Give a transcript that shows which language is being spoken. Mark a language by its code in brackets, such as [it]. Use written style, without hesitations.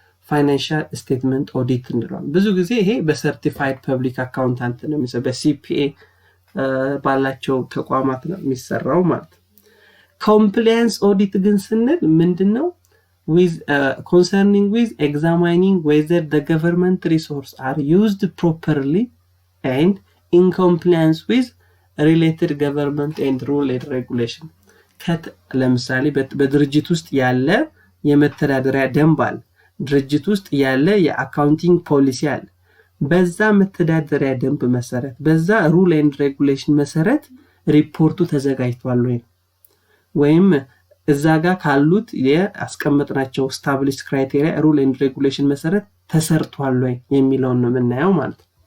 [am] ፋይናንሻል ስቴትመንት ኦዲት እንለዋለን። ብዙ ጊዜ ይሄ በሰርቲፋይድ ፐብሊክ አካውንታንት ነው የሚሰራው፣ በሲፒኤ ባላቸው ተቋማት ነው የሚሰራው ማለት። ኮምፕላያንስ ኦዲት ግን ስንል ምንድነው? [en] with concerning with examining whether the government resources are used properly and in compliance with related government and rule and regulation. [am] ለምሳሌ በድርጅት ውስጥ ያለ የመተዳደሪያ ደንብ አለ፣ ድርጅት ውስጥ ያለ የአካውንቲንግ ፖሊሲ አለ። በዛ መተዳደሪያ ደንብ መሰረት በዛ ሩል ኤንድ ሬጉሌሽን መሰረት ሪፖርቱ ተዘጋጅቷል ወይም እዛ ጋር ካሉት የአስቀመጥናቸው ስታብሊሽ ክራይቴሪያ ሩል ኤንድ ሬጉሌሽን መሰረት ተሰርቷል የሚለውን ነው የምናየው ማለት።